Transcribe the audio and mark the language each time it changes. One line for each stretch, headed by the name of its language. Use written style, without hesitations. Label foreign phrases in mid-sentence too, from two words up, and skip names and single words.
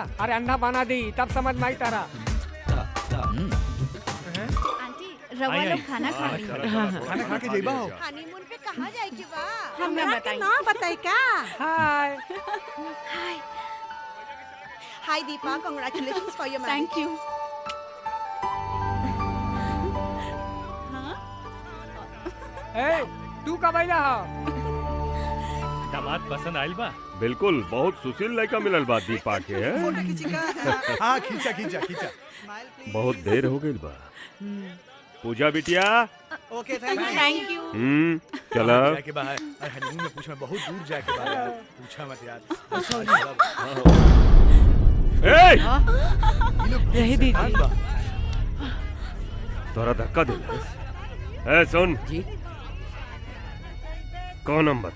Bhojpuri: अरे अंधा बना दी तब समझ में आई तारा। आंटी रवा लोग खाना खा ली। खाना खा के जइबा हो। हनीमून पे कहाँ जाए के बा? हमरा बताई। ना बताई का? हाय। हाय दीपा,
English: congratulations for your marriage. thank you.
Bhojpuri: ए, तू कब आइला हा? दामाद पसंद आइल बा? बिल्कुल, बहुत सुशील लड़का मिलल बा दीपा के। हाँ, खींचा खींचा खींचा। बहुत देर हो गई बा। पूजा बिटिया।
English: okay, thank you. thank you.
Bhojpuri: चला। जाके बाहर। अरे हनीमून में पूछा, बहुत दूर जाके बाहर यार। पूछा मत यार। ए! रह दीजिए। तोरा धक्का दे। ए सुन जी। कौन नाम बता?